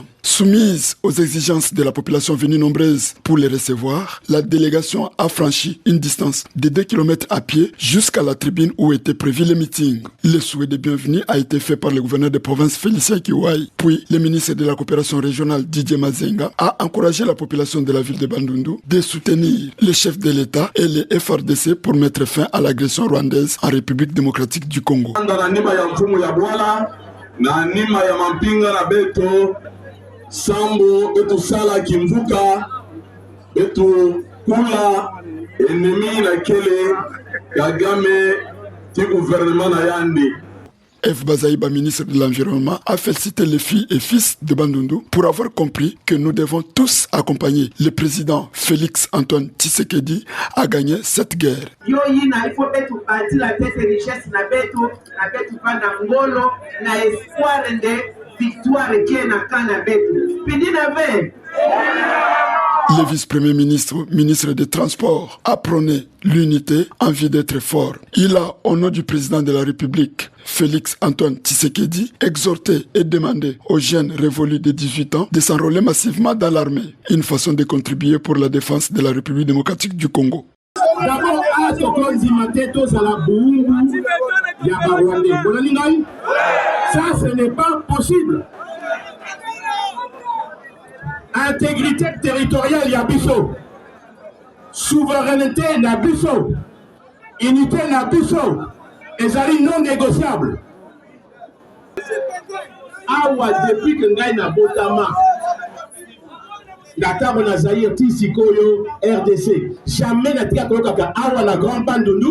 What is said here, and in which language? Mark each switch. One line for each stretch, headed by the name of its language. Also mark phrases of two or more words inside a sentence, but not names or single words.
French: Soumise aux exigences de la population venue nombreuse pour les recevoir, la délégation a franchi une distance de 2 km à pied jusqu'à la tribune où était prévu le meeting. Le souhait de bienvenue a été fait par le gouverneur de province Félicien Kiwai. Puis, le ministre de la coopération régionale Didier Mazenga a encouragé la population de la ville de Bandundu de soutenir le chef de l'État et les FRDC pour mettre fin à l'agression rwandaise en République démocratique du Congo.
Kongo: Sambo betu sala kimvuka betu kula ennemi na kele Kagame ti gouvernement na yandi. F.
French: Bazaïba, ministre de l'Environnement, a félicité les filles et fils de Bandundu pour avoir compris que nous devons tous accompagner le président Félix Antoine Tshisekedi à gagner cette guerre. Il faut bâtir la richesse
Kongo: na betu panda ngolo na
French: espoir de victoire qui est
Kongo: na kana betu.
French: Le vice-premier ministre, ministre des Transports, a prôné l'unité, envie d'être fort. Il a, au nom du président de la République, Félix Antoine Tshisekedi, exhorté et demandé aux jeunes révolus de 18 ans de s'enrôler massivement dans l'armée, une façon de contribuer pour la défense de la République démocratique du Congo. Ça, ce n'est pas possible. Intégrité territoriale, yabiso. Souveraineté, nabiso. Unité, nabiso. Ezali non négociable.
Lingala: Awa,
French: depuis que
Lingala: ngai na botama, Natabo na Zaïre, Tisikoyo, RDC,
French: jamais n'a
Lingala: tika koyoka awa na Grand Bandundu.